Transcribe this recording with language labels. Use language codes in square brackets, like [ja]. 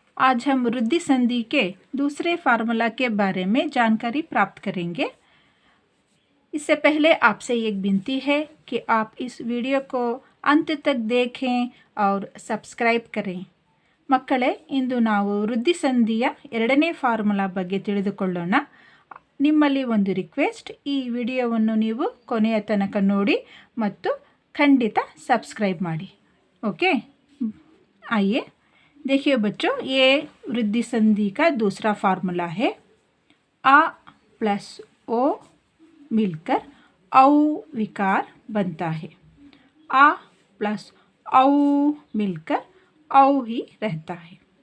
[hi] आज हम वृद्धि संधि के दूसरे फार्मूला के बारे में जानकारी प्राप्त करेंगे। इससे पहले आपसे एक विनती है कि आप इस वीडियो को अंत तक देखें और सब्सक्राइब करें। [kn] ಮಕ್ಕಳೇ, ಇಂದು ನಾವು ವೃದ್ಧಿ ಸಂಧಿಯ ಎರಡನೇ ಫಾರ್ಮುಲಾ ಬಗ್ಗೆ ತಿಳಿದುಕೊಳ್ಳೋಣ. ನಿಮ್ಮಲ್ಲಿ ಒಂದು ರಿಕ್ವೆಸ್ಟ್, ಈ ವಿಡಿಯೋವನ್ನು ನೀವು ಕೊನೆಯ ತನಕ ನೋಡಿ ಮತ್ತು ಖಂಡಿತ ಸಬ್ಸ್ಕ್ರೈಬ್ ಮಾಡಿ. [hi] ओके, आइए देखिए बच्चों, ये वृद्धि संधि का दूसरा फार्मूला है. आ प्लस ओ मिलकर औ विकार बनता है. आ प्लस औ मिलकर औ ही रहता है.